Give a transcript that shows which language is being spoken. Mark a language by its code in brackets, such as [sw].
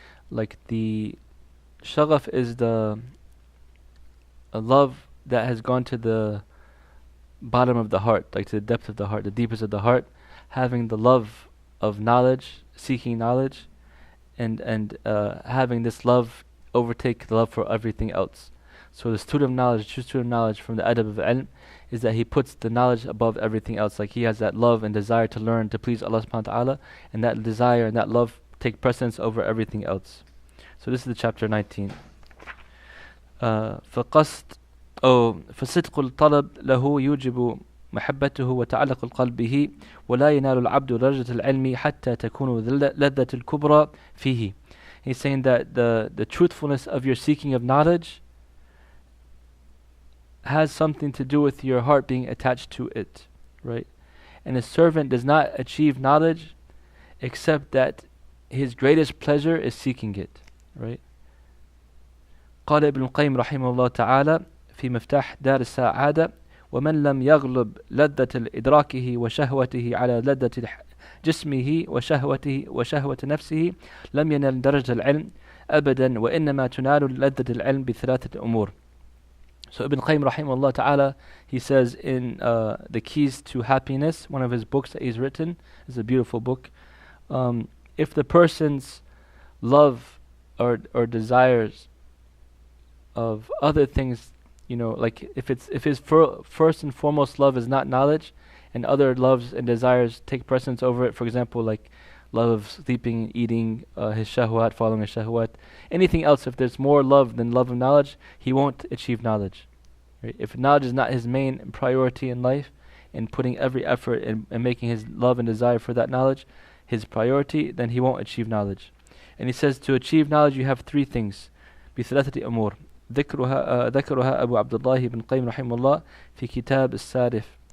[en] Like the shagaf is the a love that has gone to the bottom of the heart, like to the depth of the heart, the deepest of the heart, having the love of knowledge, seeking knowledge, and having this love overtake the love for everything else. So the student of knowledge, true student of knowledge from the adab of ilm, is that he puts the knowledge above everything else. Like he has that love and desire to learn, to please Allah subhanahu wa ta'ala, and that desire and that love take precedence over everything else. So this is the chapter 19. [ar] فقصد فصدق الطلب له يوجب محبته وتعلق القلب به ولا ينال العبد درجة العلم حتى تكون لذة الكبرى فيه. [en] He's saying that the truthfulness of your seeking of knowledge has something to do with your heart being attached to it, right? And a servant does not achieve knowledge except that his greatest pleasure is seeking it, right? [ar] قال ابن القيم رحمه الله تعالى في مفتاح دار السعادة ومن لم يغلب لذة إدراكه وشهوته على لذة جسمه وشهوة نفسه لم ينل درجة العلم أبدا وإنما تنال لذة العلم بثلاثة أمور. [en] So Ibn Qayyim rahimahullah ta'ala, he says in the Keys to Happiness, one of his books that he's written, is a beautiful book. If the person's love or desires of other things, like if his first and foremost love is not knowledge, and other loves and desires take precedence over it, for example, like love of sleeping, eating, his shahwat, following his shahwat, anything else, if there's more love than love of knowledge, he won't achieve knowledge. Right? If knowledge is not his main priority in life, and putting every effort and making his love and desire for that knowledge his priority, then he won't achieve knowledge. And he says to achieve knowledge you have three things. [ar] بثلاثة أمور ذكرها أبو عبد الله بن قيم رحمه الله في كتاب السارف.